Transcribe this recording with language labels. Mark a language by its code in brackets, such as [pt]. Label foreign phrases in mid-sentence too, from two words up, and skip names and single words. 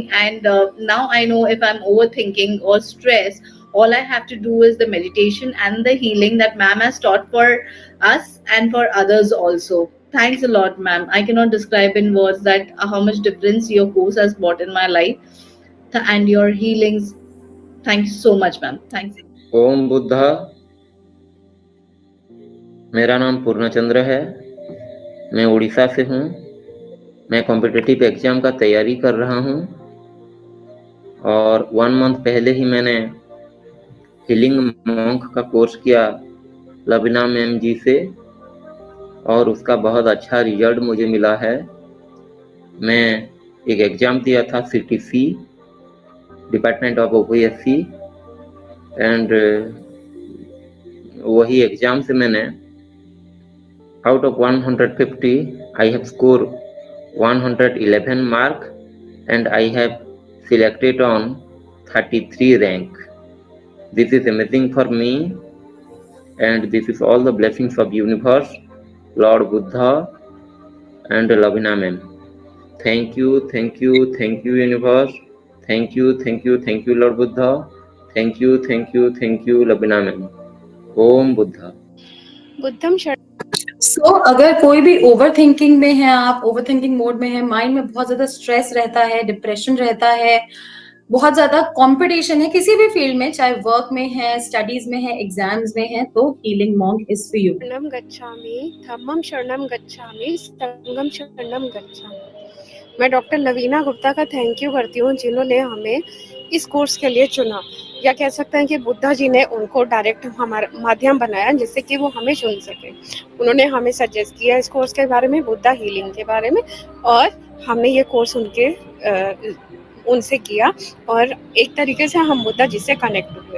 [en] And now I know if I'm overthinking or stressed, all I have to do is the meditation and the healing that ma'am has taught for us and for others also. Thanks a lot, ma'am. I cannot describe in words that how much difference your course has brought in my life and your healings. Thank you so much, ma'am. Thanks. [hi] ओम बुद्धा. मेरा नाम पूर्णचंद्र है, मैं उड़ीसा से हूँ. मैं [en] competitive exam [hi] का तैयारी कर रहा हूँ और 1 मंथ पहले ही मैंने हीलिंग मॉन्क का कोर्स किया लवीना मैम जी से और उसका बहुत अच्छा रिजल्ट मुझे मिला है। मैं एक एग्ज़ाम दिया था [en] CTC department of OPSC and [hi] वही एग्ज़ाम से मैंने [en] out of 150 I have score 111 mark and I have selected on 33 rank. This is amazing for me and this is all the blessings of universe, Lord Buddha and Lavina ma'am. Thank you, thank you, thank you universe. Thank you, thank you, thank you Lord Buddha. Thank you, thank you, thank you Lavina ma'am. Om Buddha. [pi] बुद्धम [hi] सो अगर कोई भी [en] over thinking [hi] में है, आप [en] over thinking mode [hi] में है, माइंड में बहुत ज्यादा स्ट्रेस रहता है, डिप्रेशन रहता है, बहुत ज्यादा कंपटीशन है किसी भी फील्ड में, चाहे वर्क में है, स्टडीज में है, एग्जाम्स में है, तो [en] Healing Monk is for you. [pi] शरणम गच्छामि, धम्मम शरणम गच्छामि, संघम शरणम गच्छामि। [hi] मैं डॉक्टर लवीना गुप्ता का [en] thank you [hi] करती हूँ जिन्होंने हमें इस कोर्स के लिए चुना, या कह सकते हैं कि बुद्धा जी ने उनको डायरेक्ट हमारा माध्यम बनाया जिससे कि वो हमें चुन सके। उन्होंने हमें सजेस्ट किया इस कोर्स के बारे में, बुद्धा हीलिंग के बारे में, और हमने ये कोर्स उनसे किया और एक तरीके से हम बुद्धा जी से कनेक्ट हुए।